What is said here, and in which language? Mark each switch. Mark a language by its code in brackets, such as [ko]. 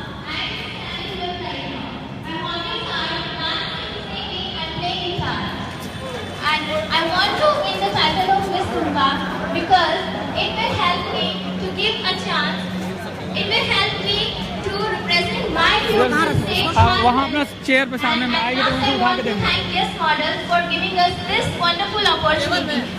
[en] I am standing here right now. My hobbies are dancing, singing and playing guitar. And I want to win the title of Miss Dhunka because it will help me to give a chance. It will help me to represent my youth to stage. [hi] वहाँ अपना chair पे सामने में आएगी तो उनको उठा के देंगे। [en] Thank Yes Model for giving us this wonderful opportunity.